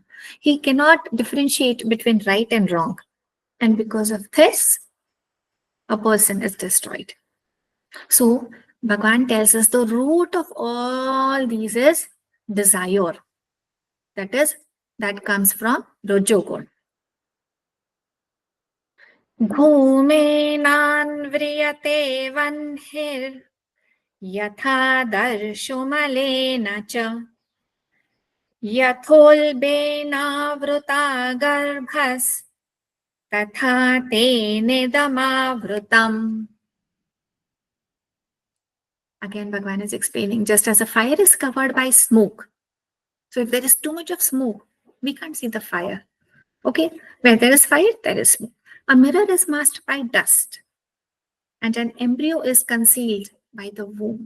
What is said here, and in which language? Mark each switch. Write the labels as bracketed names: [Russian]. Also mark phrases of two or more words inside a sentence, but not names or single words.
[English] He cannot differentiate between right and wrong. And because of this, a person is destroyed. So, Bhagwan tells us the root of all these is desire. That comes from Rajogun. [Sanskrit] भूमेनान्व्रियते वन्हिर् यथा दर्शुमलीन च यथोल्बेन गर्भस् तथा ते नेदमवृतम्. [English] Again, Bhagwan is explaining, just as a fire is covered by smoke. So if there is too much of smoke, we can't see the fire. Okay, where there is fire, there is smoke. A mirror is masked by dust, and an embryo is concealed by the womb.